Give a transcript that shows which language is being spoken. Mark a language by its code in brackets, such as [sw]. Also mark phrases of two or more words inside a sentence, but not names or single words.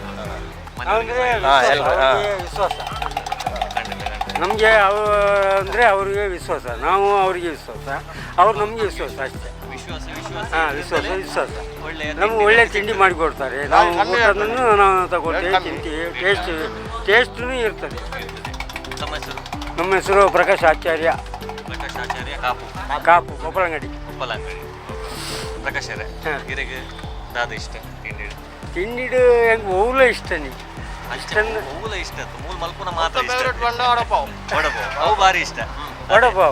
[kn] ನಮಗೆ ಅಂದರೆ ಅವ್ರಿಗೆ ವಿಶ್ವಾಸ, ನಾವು ಅವರಿಗೆ ವಿಶ್ವಾಸ, ಅವ್ರು ನಮಗೆ ವಿಶ್ವಾಸ ಅಷ್ಟೇ. ವಿಶ್ವಾಸ ನಮ್ಗೆ ಒಳ್ಳೆ ತಿಂಡಿ ಮಾಡಿಕೊಡ್ತಾರೆ. ನಾವು ಊಟವನ್ನು ನಾವು ತಗೊಳ್ತೇವೆ, ತಿಂತೀವಿ, ಟೇಸ್ಟೂ ಇರ್ತದೆ. ನಮ್ಮ ಹೆಸರು ಪ್ರಕಾಶ್ ಆಚಾರ್ಯ, ಕಾಪು ಕೊಪ್ಪಳಂಗಡಿ. ಪ್ರಕಾಶ್ [tcy] ತಿಂಡಿ ಹೆಂಗೆ ಓಲ ಇಷ್ಟ ನೀವು ಮೂಲ ಇಷ್ಟ ಮೂಲ ಮಲ್ಪುನ ಮಾತ್ರ ಭಾರಿ ಇಷ್ಟ. ವಡಪಾವ್